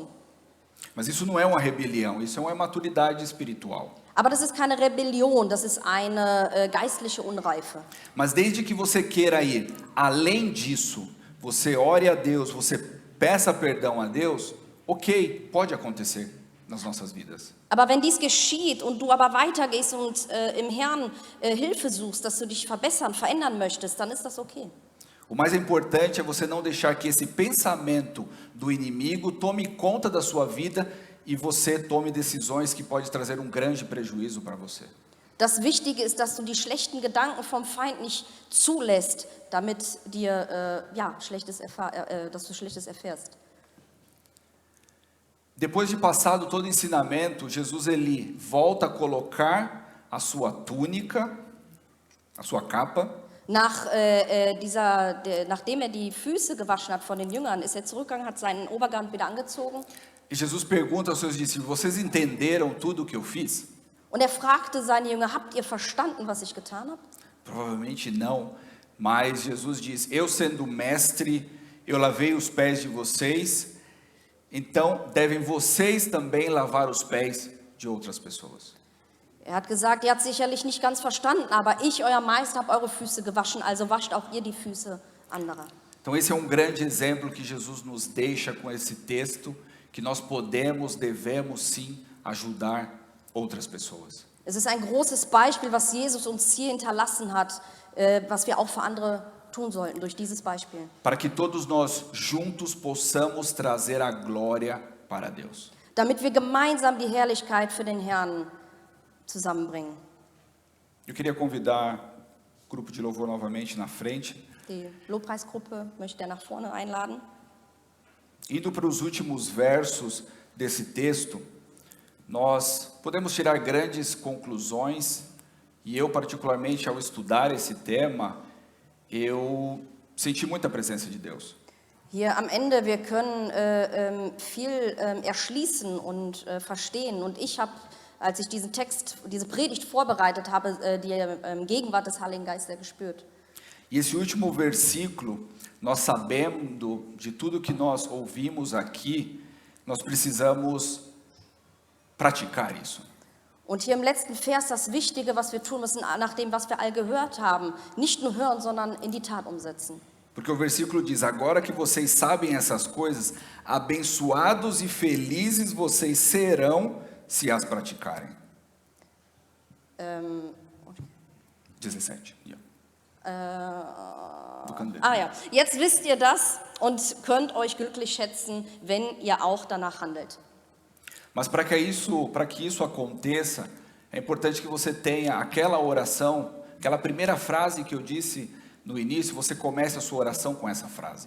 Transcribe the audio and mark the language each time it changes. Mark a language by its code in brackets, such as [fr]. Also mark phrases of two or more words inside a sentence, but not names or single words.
[pt] Mas isso não é uma rebelião, isso é uma maturidade espiritual. [de] Aber das ist keine Rebellion, das ist eine geistliche Unreife. [pt] Mas desde que você queira ir além disso, você ore a Deus, você peça perdão a Deus, ok, pode acontecer nas nossas vidas. [de] Aber wenn dies geschieht und du aber weitergehst und im Herrn Hilfe suchst, dass du dich verbessern, verändern möchtest, dann ist das okay. [pt] O mais importante é você não deixar que esse pensamento do inimigo tome conta da sua vida e você tome decisões que podem trazer um grande prejuízo para você. [de] Das Wichtige ist, dass du die schlechten Gedanken vom Feind nicht zulässt, damit dass du Schlechtes erfährst. [pt] Depois de passado todo o ensinamento, Jesus ele volta a colocar a sua túnica, a sua capa. [de] Nachdem die Füße gewaschen hat von den Jüngern, ist zurückgegangen, hat seinen Obergewand wieder angezogen. [pt] E Jesus pergunta aos seus discípulos: vocês entenderam tudo o que eu fiz? [de] Und fragte seine Jünger: habt ihr verstanden, was ich getan habe? [pt] Provavelmente não, mas Jesus diz: eu sendo mestre, eu lavei os pés de vocês, então devem vocês também lavar os pés de outras pessoas. [de] Hat gesagt, ihr habt sicherlich nicht ganz verstanden, aber ich, euer Meister, habe eure Füße gewaschen, also wascht auch ihr die Füße anderer. [pt] Então esse é um grande exemplo que Jesus nos deixa com esse texto, que nós devemos sim ajudar outras pessoas. [de] Es ist ein großes Beispiel, was Jesus uns hier hinterlassen hat, was wir auch für andere tun sollten durch dieses Beispiel. [pt] Para que todos nós juntos possamos trazer a glória para Deus. [de] Damit wir gemeinsam die Herrlichkeit für den Herrn zusammenbringen. [pt] Eu queria convidar o grupo de louvor novamente na frente. [de] Die Lobpreisgruppe möchte nach vorne einladen. [pt] Indo para os últimos versos desse texto, nós podemos tirar grandes conclusões, e eu particularmente ao estudar esse tema, eu senti muita presença de Deus. [de] Hier am Ende, wir können viel erschließen und verstehen, und ich habe, als ich diesen Text, diese Predigt vorbereitet habe, die Gegenwart des Heiligen Geistes gespürt. [pt] E esse último versículo, nós sabendo de tudo que nós ouvimos aqui, nós precisamos praticar isso. [de] Und hier im letzten Vers das Wichtige, was wir tun müssen, nach dem, was wir all gehört haben, nicht nur hören, sondern in die Tat umsetzen. [pt] Porque o versículo diz: agora que vocês sabem essas coisas, abençoados e felizes vocês serão se as praticarem. 17. [de] Ja. Jetzt wisst ihr das und könnt euch glücklich schätzen, wenn ihr auch danach handelt. [pt] Mas para que isso aconteça, é importante que você tenha aquela oração, aquela primeira frase que eu disse no início, você comece a sua oração com essa frase.